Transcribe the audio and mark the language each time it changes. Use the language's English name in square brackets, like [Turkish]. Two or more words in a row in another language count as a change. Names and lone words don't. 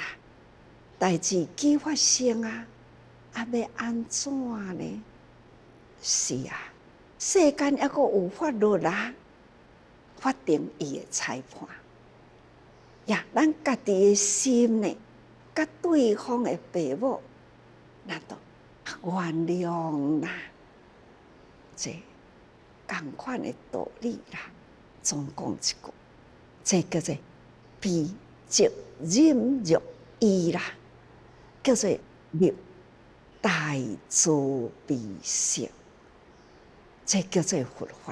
[Min Nan Chinese] 代志既发生啊，要安怎呢？是啊，世间还阁有法律啦，法定伊的裁判。呀，咱家己的心呢，甲对方的父母，咱都原谅啦。这同款的道理啦，总讲一句，这叫做悲即忍辱义啦，叫做立大慈悲心，这叫做佛法。